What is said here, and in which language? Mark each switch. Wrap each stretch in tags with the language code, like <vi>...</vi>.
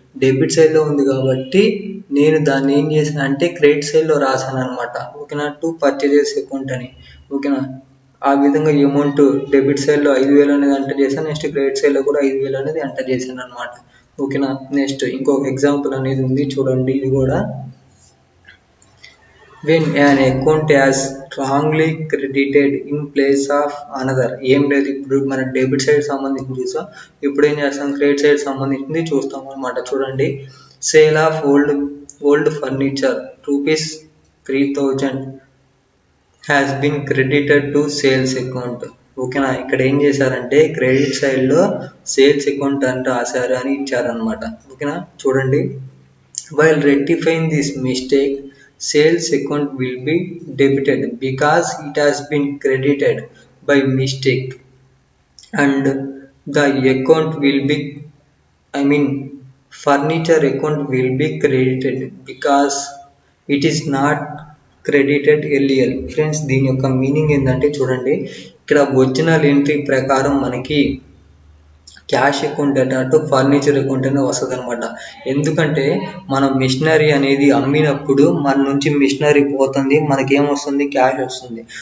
<te>Debit సైడ్లో ఉంది కాబట్టి నేను దాన్ని ఏం చేశాను అంటే క్రెడిట్ సైడ్లో రాశాను అనమాట. ఓకేనా, టు పర్చేజెస్ అకౌంట్ అని. ఓకేనా, ఆ విధంగా అమౌంట్ డెబిట్ సైడ్లో 5,000 అనేది ఎంటర్ చేశాను, నెక్స్ట్ క్రెడిట్ సైడ్లో కూడా 5,000 అనేది ఎంటర్ చేశాను అనమాట. ఓకేనా, నెక్స్ట్ ఇంకొక ఎగ్జాంపుల్ అనేది ఉంది చూడండి. ఇది కూడా</te> <en>when an account has wrongly credited in place of another.</en> <te>ఏం లేదు, ఇప్పుడు మన డెబిట్ సైడ్ సంబంధించి చూసాం, ఇప్పుడు ఏం చేస్తాం క్రెడిట్ సైడ్ సంబంధించింది చూస్తాం అనమాట.</te> <en>చూడండి, sale of old furniture ₹3,000 has been credited to sales account.</en> <te>ఓకేనా. ఇక్కడ ఏం చేశారంటే క్రెడిట్ సైడ్లో సేల్స్ అకౌంట్ అని రాశారు అని ఇచ్చారనమాట. ఓకేనా.</te> <en>చూడండి, while rectifying this mistake, sales account will be debited because it has been credited by mistake, and the account will be, I mean, furniture account will be credited because it is not credited earlier.</en> <te>Friends, దీని యొక్క meaning ఏంటంటే చూడండి, ఇక్కడ original entry ప్రకారం మనకి cash account అటు furniture account అనేది వస్తుంది అనమాట. ఎందుకంటే మనం మిషనరీ అనేది అమ్మినప్పుడు మన నుంచి మిషనరీ పోతుంది, మనకేమొస్తుంది, క్యాష్ వస్తుంది.</te>